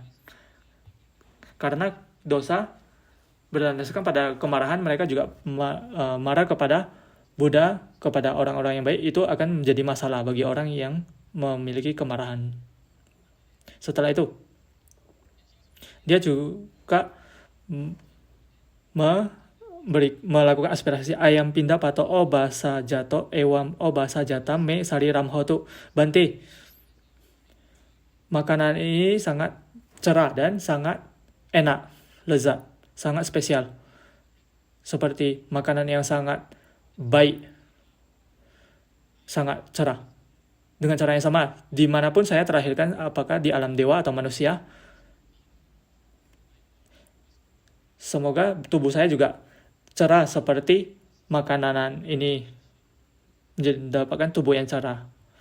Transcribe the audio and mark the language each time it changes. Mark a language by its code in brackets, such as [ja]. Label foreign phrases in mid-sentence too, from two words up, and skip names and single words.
[id] Karena dosa berdasarkan pada kemarahan, mereka juga marah kepada Buddha, kepada orang-orang yang baik. Itu akan menjadi masalah bagi orang yang memiliki kemarahan. Setelah itu, dia juga melakukan aspirasi [pi] ayam pindah pato obasa jato ewam obasa jata me sari ramhotu. [id] Bante, makanan ini sangat cerah dan sangat enak, lezat, sangat spesial. Seperti makanan yang sangat baik, sangat cerah. Dengan cara yang sama, dimanapun saya terlahirkan, apakah di alam dewa atau manusia, semoga tubuh saya juga cerah seperti makanan ini, mendapatkan tubuh yang cerah.